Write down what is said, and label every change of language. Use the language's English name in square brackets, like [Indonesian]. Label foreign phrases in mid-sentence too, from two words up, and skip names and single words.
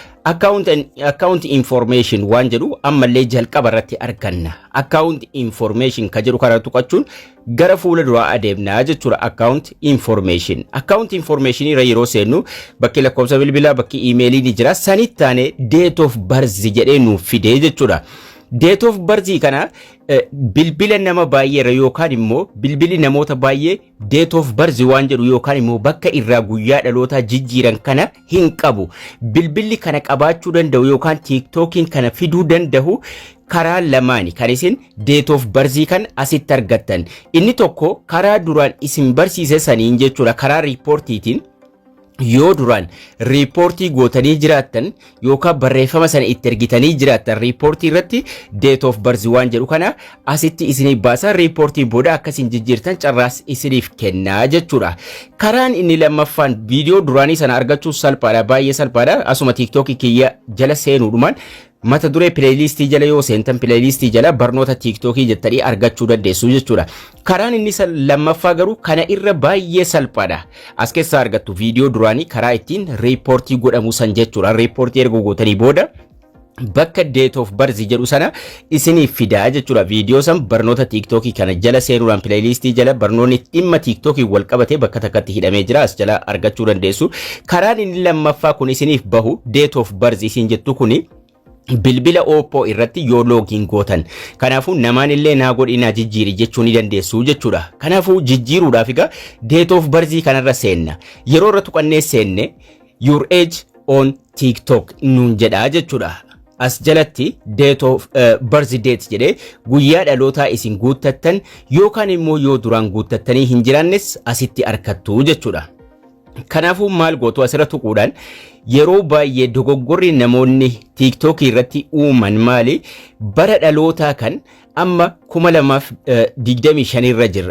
[English] Account information [Oromo] waan jedhu ammallee jalqaba irratti arganna. [English] Account information [Oromo] ka jedhu kana tuqachuun gara fuula duraa adeemnaa jechuudha. [English] Account information [Oromo] irra yeroo seennu bakki lakkoofsa bilbilaa bakki emailii ni jira. Sanitti taane [English] date of birth [Oromo] jedhee nuuf fidee jechuudha. [English] Date of birth [Oromo] kana bilbila nama baay'ee yookaan immoo bilbili namoota baay'ee [English] date of birth [Oromo] waan jedhu yookaan immoo bakka irraa guyyaa dhaloota jijjiiran kana hin qabu. Bilbilli kana qabaachuu danda'u yookaan TikTokiin kana fiduu danda'u karaa lamaani kan isin [English] date of birth [Oromo] kan asitti argattan. Inni tokko karaa duraan isin barsiise saniin jechuudha. Karaa riipoortiitiin yoo duraan riipoortii gootanii jiraattan yookaan barreeffama sana itti ergitanii jiraattan riipoortii irratti [English] date of birth [Oromo] waan jedhu kana asitti isinii baasa. Riipoortii booda akkasiin jijjiirtan carraas isiniif kennaa jechuudha. Karaan inni lammaffaan viidiyoo duraanii sana argachuun salphaadha, baay'ee salphaadha. Asuma TikTok kiyya jala seenuudhumaan mata duree playlistii jala yoo seentan playlistii jala barnoota TikTokii jettanii argachuu dandeessu jechuudha. Karaan inni lammaffaa garuu kana irra baay'ee salphaadha. As keessaa argattu viidiyoo duraanii karaa ittiin riipoortii godhamu san jechuudha. Riipoortii erga gootanii booda bakka [English] date of birth [Oromo] jedhu sana isiniif fidaa jechuudha. Viidiyoo san barnoota TikTokii kana jala seenuudhaan playlistii jala barnoonni dhimma TikTokii wal qabatee bakka takkatti hidhamee jira as jala argachuu dandeessu. Karaan inni lammaffaa kun isiniif bahu [English] date of birth [Oromo] isin jettu kuni bilbila Oppo irratti yoo login gootan. Kanaafuu namaan illee naa godhina jijjiiri jechuu ni dandeessu jechuudha. Kanaafuu jijjiiruudhaaf egaa [English] date of birth [Oromo] kanarra seenna. Yeroo irra tuqannee seenne [English] your age on TikTok [Oromo] nuun jedha jechuudha. As jalatti [English] date of birth date [Oromo] jedhee guyyaa dhalootaa isin guuttattan yookaan immoo yoo duraan guuttattanii hin jiraannes asitti argattu jechuudha. Kanaafuu maal gootu asirratti tuquudhaan yeroo baay'ee dogoggorri namoonni TikTok irratti uuman maali bara dhalootaa kan amma 2025 irra jirra.